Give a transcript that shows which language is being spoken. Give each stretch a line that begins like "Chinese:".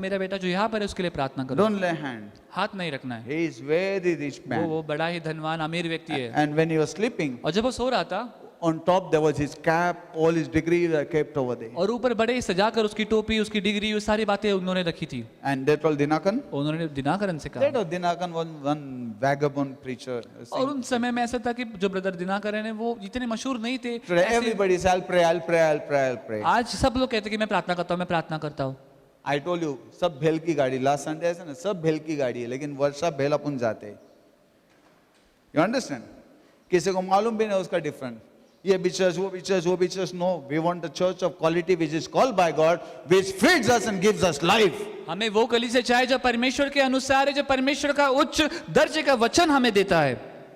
Hindi: मेरा बेटा जो यहाँ पर है उसके लिए प्रार्थना करो।
English: Don't lay hand.
Hindi: हाथ नहीं रखना है,
English: He is very rich man.
Hindi: वो बड़ा ही धनवान अमीर व्यक्ति है।
English: And when he was sleeping,
Hindi: और जब वो सो रहा था,
English: on top there was his cap, all his degrees were kept over there.
Hindi: और ऊपर बड़े ही सजाकर उसकी टोपी, उसकी डिग्री, वो सारी बातें उन्होंने रखी थी।
English: And they told Dinakan,
Hindi: उन्होंने दिनाकरन से
English: they
Hindi: कहा,
English: told Dinakan was one vagabond preacher.
Hindi: और उन समय में ऐसा था कि जो ब्रदर दिनाकरन है वो इतने मशहूर नहीं थे।
English: Today
Hindi: ऐसे-
English: everybody says, I'll pray, I'll pray, I'll pray, I'll pray.
Hindi: आज सब लोग कहते हैं कि मैं प्रार्थना करता हूँ, मैं प्रार्थना करता हूँ।
English: I told you,
Hindi: सब भेल की गाड़ी,
English: last Sunday
Hindi: ऐसा ना, सब भेल की गाड़ी है, लेकिन वर्षा भेल अपन जाते हैं।
English: You understand?
Hindi: किसी को मालूम भी नहीं उसका different. ये भी church, वो भी church, वो भी church.
English: No, we want a church of quality which is called by God, which feeds us and gives us life.
Hindi: हमें वो कलीसिया चाहिए जो परमेश्वर के अनुसार है, जो परमेश्वर का उच्च दर्जे का वचन हमें देता है।